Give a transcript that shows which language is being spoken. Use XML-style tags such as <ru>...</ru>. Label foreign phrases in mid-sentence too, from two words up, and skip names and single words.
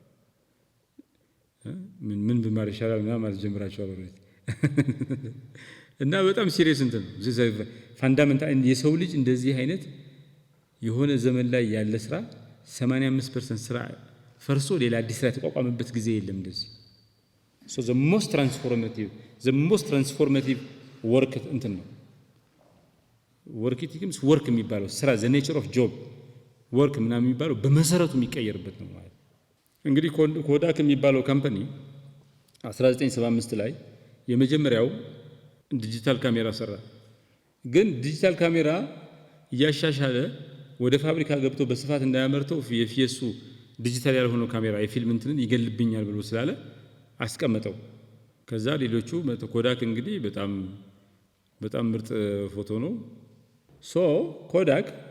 <am>ምን ብማር ይሻላል ማለት ጀምራችኋል ኦልሬዲ እና በጣም ሲሪየስ እንትን ነው ፋንዳሜንታል። የሰው ልጅ እንደዚህ አይነት የሆነ ዘመን ላይ ያለ ስራ 85% ስራ ፈርሶ ሌላ አዲስ ስራ የተቋቋመበት ጊዜ የለም እንደዚህ። ሶ</am> <en>the most transformative work</en> <am>እንትን ነው</am> <en>work ethics</en> <am>ወርክ የሚባለው ስራ</am> <en>the nature of job</en> <am>ወርክ ምናምን የሚባለው በመሰረቱ የሚቀየርበት ነው ማለት። እንግዲህ ኮዳክ የሚባለው ካምፓኒ 1975 ላይ የመጀመሪያው</am> <en>digital camera</en> <am>ሰራ። ግን</am> <en>digital camera</en> <am>እያሻሻለ ወደ ፋብሪካ ገብቶ በስፋት እንዳያመርተው የፊየሱ ዲጂታል ያልሆነው ካሜራ የፊልም እንትንን ይገልብኛል ብሎ ስላለ አስቀመጠው። ከዛ ሌሎቹ ኮዳክ እንግዲህ በጣም ምርጥ ፎቶ ነው። ሶ ኮዳክ</am>